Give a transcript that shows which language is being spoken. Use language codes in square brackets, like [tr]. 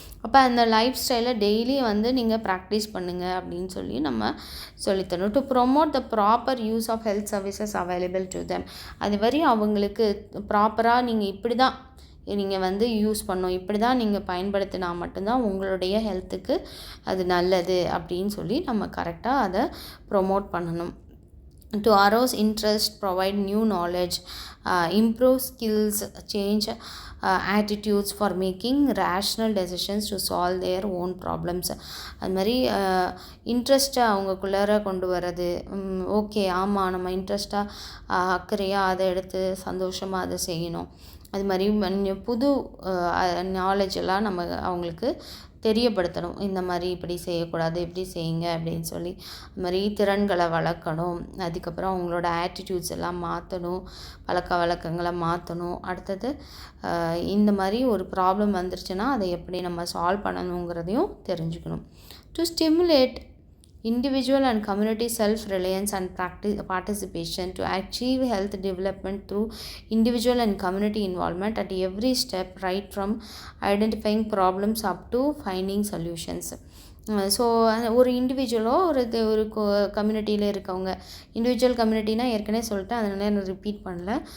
[ta] அப்போ அந்த லைஃப் ஸ்டைலை டெய்லி வந்து நீங்கள் ப்ராக்டிஸ் பண்ணுங்கள் அப்படின்னு சொல்லி நம்ம சொல்லித்தரணும். [en] To promote the proper use of health services available to them. [ta] அது வரை அவங்களுக்கு ப்ராப்பராக நீங்கள் இப்படி தான் நீங்கள் வந்து யூஸ் பண்ணணும், இப்படி தான் நீங்கள் பயன்படுத்தினா மட்டும்தான் உங்களுடைய ஹெல்த்துக்கு அது நல்லது அப்படின்னு சொல்லி நம்ம கரெக்டாக அதை ப்ரொமோட் பண்ணணும். [en] To arouse interest, provide new knowledge, improve skills, change attitudes for making rational decisions to solve their own problems. [ta] அது மாதிரி இன்ட்ரெஸ்ட்டை அவங்களுக்குள்ளார கொண்டு வர்றது. ஓகே, ஆமாம், நம்ம இன்ட்ரெஸ்ட்டாக அக்கறையாக அதை எடுத்து சந்தோஷமாக அதை செய்யணும். அது மாதிரி புது நாலேஜ் எல்லாம் நம்ம அவங்களுக்கு தெரியப்படுத்தணும். இந்த மாதிரி இப்படி செய்யக்கூடாது, இப்படி செய்யுங்க அப்படின்னு சொல்லி அது மாதிரி திறன்களை வளர்க்கணும். அதுக்கப்புறம் அவங்களோட ஆட்டிடியூட்ஸ் எல்லாம் மாற்றணும், பழக்க வழக்கங்களை மாற்றணும். அடுத்தது இந்த மாதிரி ஒரு ப்ராப்ளம் வந்துருச்சுன்னா அதை எப்படி நம்ம சால்வ் பண்ணணுங்கிறதையும் தெரிஞ்சுக்கணும். [en] To stimulate individual and community self-reliance and participation to achieve health development through individual and community involvement at every step, right from identifying problems up to finding solutions. [ta] So ஒரு இண்டிவிஜுவலோ ஒரு கம்யூனிட்டியில் இருக்கவங்க, individual கம்யூனிட்டினா ஏற்கனவே சொல்லிட்டேன், அதனால நான் repeat பண்ணல.